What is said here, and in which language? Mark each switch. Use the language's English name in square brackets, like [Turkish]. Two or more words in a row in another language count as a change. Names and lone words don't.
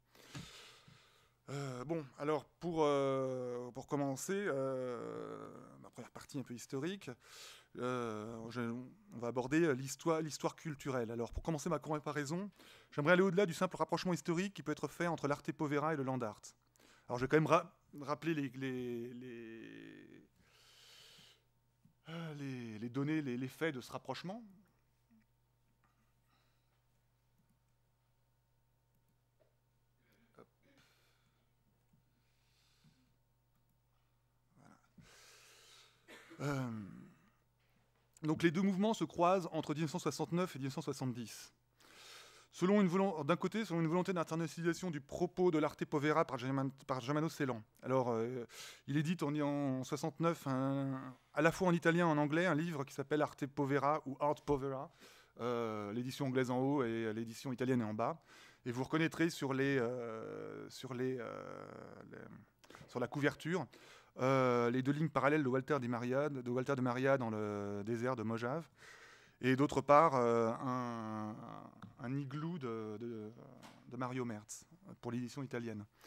[French] Alors pour commencer, ma première partie un peu historique, on va aborder l'histoire culturelle. Alors pour commencer ma comparaison, j'aimerais aller au-delà du simple rapprochement historique qui peut être fait entre l'arte povera et le land art. Alors je vais quand même rappeler les données, les faits de ce rapprochement. Donc les 2 mouvements se croisent entre 1969 et 1970. D'un côté, selon une volonté d'internationalisation du propos de l'arte povera par Germano Ceylan. Alors, il édite en 1969, à la fois en italien et en anglais, un livre qui s'appelle Arte povera ou Art povera, l'édition anglaise en haut et l'édition italienne en bas. Et vous reconnaîtrez sur la couverture les 2 lignes parallèles de Walter de Maria dans le désert de Mojave, et d'autre part un igloo de Mario Merz pour l'édition italienne.